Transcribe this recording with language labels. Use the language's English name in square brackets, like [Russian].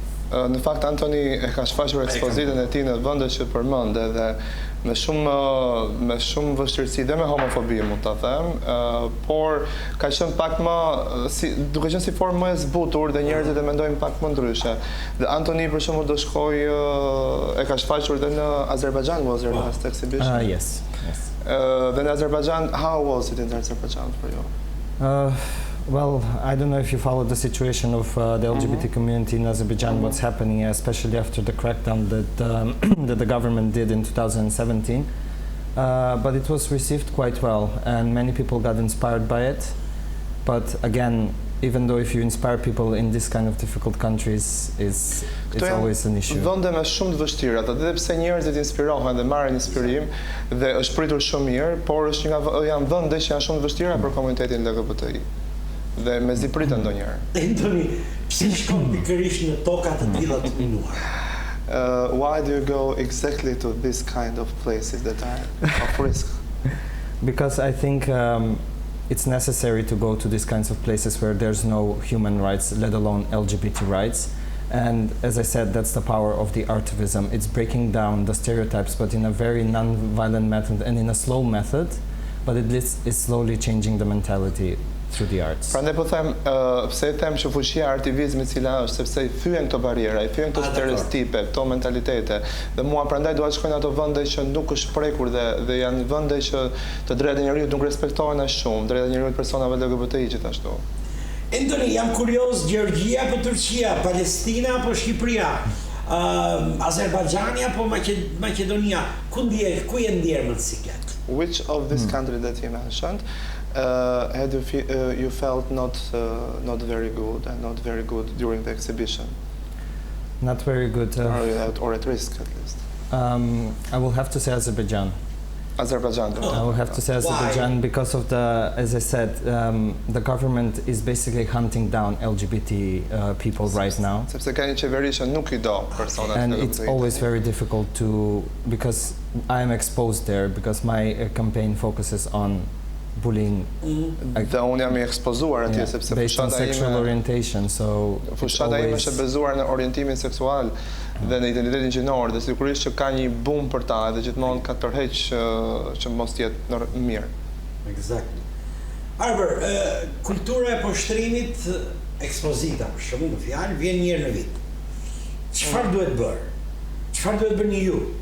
[Albanian] Në fakt Antoni e ka shfaqur ekspozitën e tij në vendet që përmend dhe me shumë vështirësi dhe me homofobi, mund ta them, por ka qenë pak më duke qenë si formë më e zbutur dhe njerëzit e mendojnë pak më ndryshe. Dhe Antoni për shembull do shkojë e ka shfaqur dhe në Azerbaijan, [English] was your last exhibition? Yes. Then Azerbaijan, how was it in Azerbaijan for you? Well, I don't know if you follow the situation of the LGBT community in Azerbaijan, what's happening, especially after the crackdown that the government did in 2017. But it was received quite well, and many people got inspired by it. But again, even though if you inspire people in this kind of difficult countries, it's always an issue. [Albanian] Vende me shumë të vështira, edhe pse njerëzit inspirohen dhe marrin inspirim dhe është pritur shumë mirë, por është janë vende që janë shumë të vështira për komunitetin LGBTI. Dhe mezi pritë ndonjëherë. Antoni, pse shkon pikërisht në toka të tilla të minuar? [English] Why do you go exactly to this kind of places that are of risk? Because I think it's necessary to go to these kinds of places where there's no human rights, let alone LGBT rights. And as I said, that's the power of the artivism. It's breaking down the stereotypes, but in a very non-violent method and in a slow method, but it's slowly changing the mentality through the arts. [Albanian] Prandaj po them, pse e them që fuqia e artivizmit cila është, sepse i thyen këto barriera, i thyen këto stereotipe, këto mentalitete. Dhe mua prandaj dua të shkoj në ato vende që nuk është prekur dhe janë vende që të drejtat e njerëzit nuk respektohen as shumë, drejtat e njerëzit personave LGBTI gjithashtu. Antoni, jam kurioz, Gjeorgjia apo Turqia, Palestina apo Shqipëria, Azerbajxhani apo Maqedonia, ku je ndjerë më të siklet? [English] Which of this country that you mentioned had you felt not very good and not very good during the exhibition? Not very good. Or at risk, at least. I will have to say Azerbaijan. Azerbaijan. I will have to say Azerbaijan. Why? Because of as I said, the government is basically hunting down LGBT people right now. [Albanian] Sepse ka një qeveri që nuk I do personat. [English] And it's always very difficult because I am exposed there, because my campaign focuses on bullying. [Albanian] Dhe unë jam I ekspozuar atje sepse [English] based on sexual orientation, so [Albanian] fushata ime është bazuar në orientimin seksual dhe në identitetin gjinor, dhe sigurisht që ka një bum për ta dhe gjithmonë ka tërheq që mos jetë mirë. [English] Exactly. [Albanian] Arbër, kultura e poshtrimit, ekspozita për shembull në fjalë, vjen një herë në vit. Çfarë duhet bërë? Çfarë duhet bëni ju?